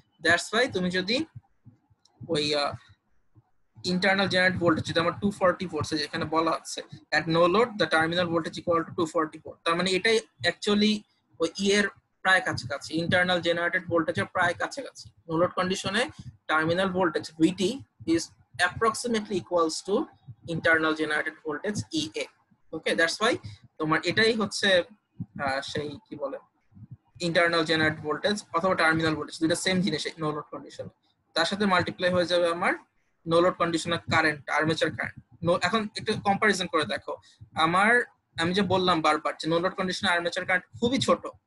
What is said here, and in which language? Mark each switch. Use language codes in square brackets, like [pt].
[bn] That's why তুমি যদি ওই internal generated voltage যেটা আমার 240 ভোল্টস যেখানে বলা আছে [en] at no load the terminal voltage equal to 244, [bn] তার মানে এটাই অ্যাকচুয়ালি ওই ই এর প্রায় কাছাকাছি, ইন্টারনাল জেনারেটেড ভোল্টেজের প্রায় কাছাকাছি। নো লোড কন্ডিশনে terminal voltage [en] VT is approximately equals to internal generated voltage EA। [bn] Okay, that's why তোমার এটাই হচ্ছে সেই কি বলে ইন্টারনাল জেনারেটেড ভোল্টেজ অথবা টার্মিনাল ভোল্টেজ, দুটো সেম জিনিস নো লোড কন্ডিশনে। তার সাথে মাল্টিপ্লাই হয়ে যাবে আমার নো লোড কন্ডিশনের কারেন্ট, আর্মেচার কারেন্ট। এখন একটু কম্পারিজন করে দেখো, আমি যে বললাম বারবার যে নো লোড কন্ডিশনে আর্মেচার কারেন্ট খুবই ছোট।